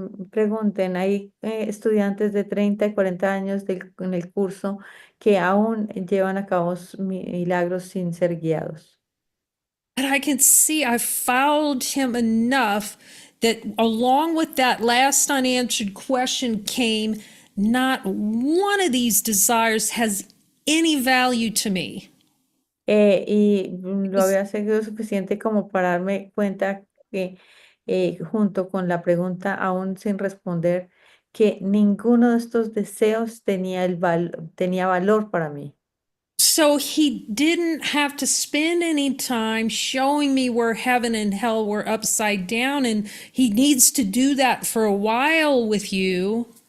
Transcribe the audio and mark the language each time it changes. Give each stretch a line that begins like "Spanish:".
Spanish: Pregunten, hay estudiantes de 30 y 40 años en el curso que aún llevan a cabo milagros sin ser guiados.
English: But I can see I've followed him enough that along with that last unanswered question came, not one of these desires has any value to me.
Spanish: Lo había seguido suficiente como para darme cuenta que junto con la pregunta aún sin responder, que ninguno de estos deseos tenía valor para mí.
English: So he didn't have to spend any time showing me where heaven and hell were upside down. And he needs to do that for a while with you.